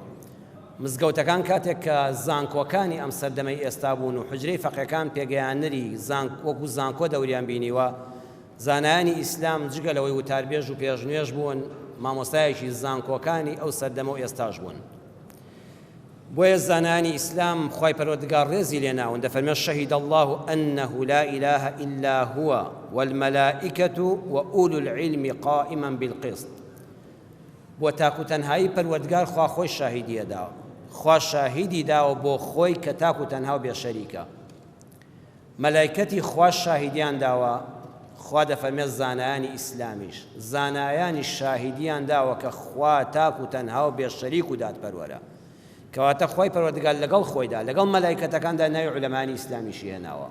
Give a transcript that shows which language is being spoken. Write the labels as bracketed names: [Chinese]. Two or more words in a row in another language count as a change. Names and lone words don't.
[Central Kurdish] مزگەوتەکان کاتێک کە زانکۆکانی ئەم سەردەمەی ئێستا بوون و حوجرەی فەقێکان پێگەیاندنی وەکو زانکۆ دەوریان بینیوە، زانایانی ئیسلام جگە لەوەی وتاربێژ و پێشنوێژ بوون، مامۆستایەکی زانکۆکانی ئەو سەردەمە و ئێستاش بوون. بۆیە زانایانی ئیسلام خوای پەروەردگار ڕێزی لێناون، دەفەرمێ [Arabic] شەهید الله أنه لا إله إلا هو والملائكة وأولو العلم قائما بالقسط. [Central Kurdish] بۆ تاکو تەنهایی پەروەردگار خوا خۆی شاهیدیە داوە، خوا شاهیدی داوە بۆ خۆی کە تاکو تەنها و بێشەریکە. مەلایکەتی خوا شاهیدیان داوە، خوا دەفەرمێت زانایانی ئیسلامیش زانایانی شاهیدیان داوە کە خوا تاکو تەنها و بێشەریک و دادپەروەرە، کەواتە خوای پەروەردگار لەگەڵ خۆیدا لەگەڵ مەلایکەتەکاندا ناوی عولەمانی ئیسلامیشی هێناوە.